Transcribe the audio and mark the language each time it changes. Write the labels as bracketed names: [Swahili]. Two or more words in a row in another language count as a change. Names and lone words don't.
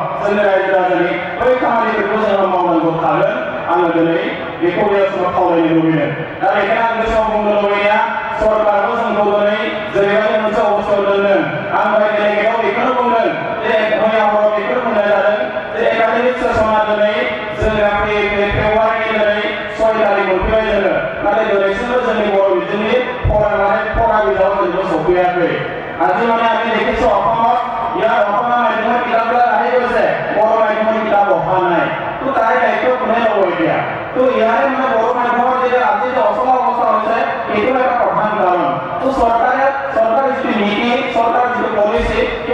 [Bodo] जोंनि रायजो राजानि बै खामानिफोरखौ जोङो मावनांगौ थागोन आङो दिनै बेखौ बे समाव खावलायनो लुबैदों दा बेखायनो आं बे समाव बुंनो लुबैनाया सरकारखौ जोंखौ दिनै जेरैबायदि मोनसे अबस्थायाव दोनदों आं दहाय डेलिगेटआव बेखौनो बुंदों जे मैया हराव बेखौनो बुंनाय जादों जे एकाडेमिक सेसना दिनै जोंना फेब्रुवारिनि दिनै 6 तारिख मोनफैबाय जोङो नाथाय दिनैसिमबो जोंनि बर' बिजोंनि फरा बिजाबाव जोंबो सफैयाखै [Assamese] আজি মানে আমি দেখিছো অসমত ইয়াৰ অসমীয়া মাধ্যমৰ কিতাপবিলাক আহি গৈছে বড়ো মাধ্যমৰ কিতাপ অহা নাই তো তাৰে দায়িত্ব কোনে ল'ব এতিয়া তো ইয়াৰে মানে বড়ো মাধ্যমৰ যে আজি যে অচলা অৱস্থা হৈছে এইটো এটা প্ৰধান কাৰণ তো চৰকাৰৰ যিটো নীতি চৰকাৰৰ যিটো পলিচি সেই